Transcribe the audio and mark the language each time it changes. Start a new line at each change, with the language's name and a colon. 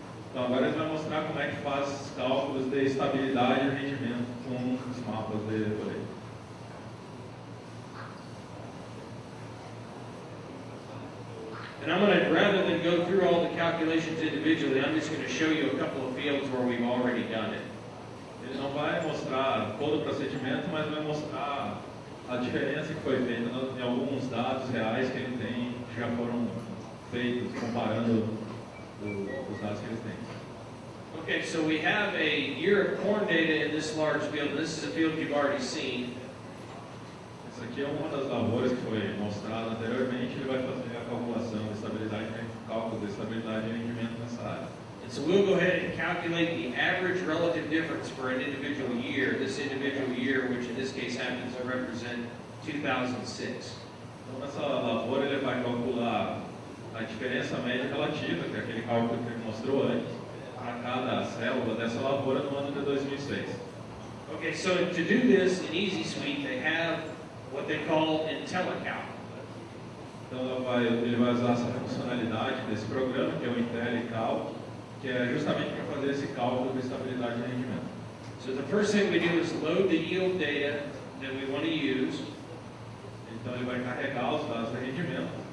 Portuguese: Então agora ele vai mostrar como é que faz os cálculos de estabilidade e rendimento com os mapas de colheita.
English: And I'm going to, rather than go through all the calculations individually, I'm just going to show you a couple of fields where we've already done it.
Portuguese: Ele não vai mostrar todo o procedimento, mas vai mostrar a diferença que foi feita em alguns dados reais que ele tem, que já foram feitos, comparando os dados que eles têm.
English: Okay, so we have a year of corn data in this large field. This is a field you've already seen.
Portuguese: Essa aqui é uma das lavouras que foi mostrada anteriormente. Ele vai fazer a calculação de estabilidade, cálculo de estabilidade e rendimento nessa área.
English: And so we'll go ahead and calculate the average relative difference for an individual year. This individual year, which in this case happens to represent 2006.
Portuguese: Então nessa lavoura ele vai calcular a diferença média relativa, que é aquele cálculo que ele mostrou antes, para cada célula dessa lavoura no ano de 2006.
English: Okay, so to do this in Easy Suite, they have what they call IntelliCalc.
Portuguese: Então ele vai usar essa funcionalidade desse programa, que é o IntelliCalc, que é justamente para fazer esse cálculo de estabilidade e rendimento.
English: So the first thing we do is load the yield data that we want to use.
Portuguese: Então ele vai carregar os dados de rendimento.